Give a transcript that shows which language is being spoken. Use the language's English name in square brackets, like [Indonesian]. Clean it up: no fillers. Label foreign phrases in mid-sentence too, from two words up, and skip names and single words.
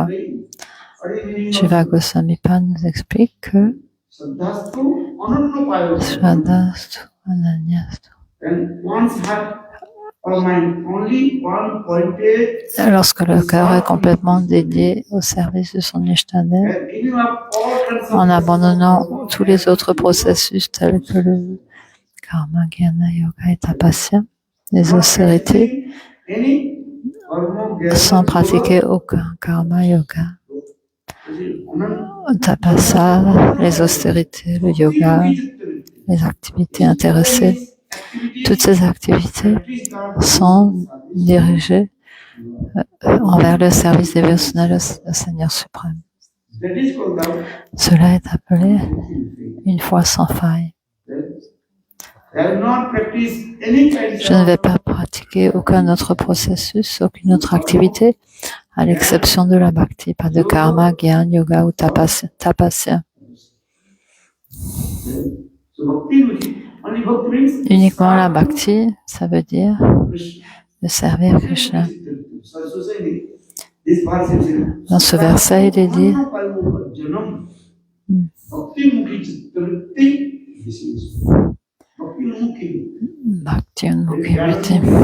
[French] Jiva Goswami Pad nous explique que [Sanskrit] Shraddhastu Ananyastu. [French] Lorsque le cœur est complètement dédié au service de son Ishtadev, en abandonnant tous les autres processus tels que le karma, jnana, yoga et tapasya, les austérités, sans pratiquer aucun karma, yoga, tapasya, les austérités, le yoga, les activités intéressées. Toutes ces activités sont dirigées envers le service dévotionnel au Seigneur suprême. Cela est appelé une foi sans faille. Je ne vais pas pratiquer aucun autre processus, aucune autre activité, à l'exception de la bhakti, pas de karma, gyan, yoga ou tapasya. Uniquement la bhakti, ça veut dire de servir Krishna. Dans ce verset, il est dit [Sanskrit] Bhakti Unmukhi Vritti.